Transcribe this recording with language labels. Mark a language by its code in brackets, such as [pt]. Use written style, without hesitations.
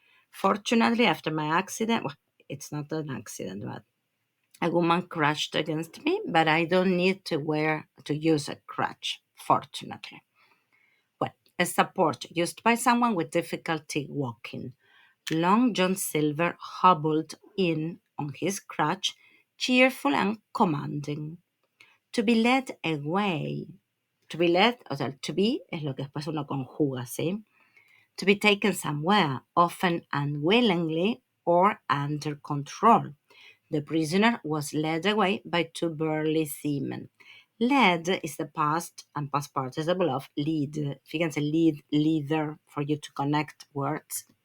[en] Fortunately, after my accident, well, it's not an accident, but a woman crashed against me, but I don't need to use a crutch, fortunately. Well, a support used by someone with difficulty walking. Long John Silver hobbled in on his crutch, cheerful and commanding. To be led away. To be led, [es] o sea, [en] to be [es] es lo que después uno conjuga, ¿sí? [en] To be taken somewhere, often unwillingly or under control. The prisoner was led away by two burly seamen. Led is the past and past participle of lead. [es] Fíjense, [en] lead, leader, for you to connect words.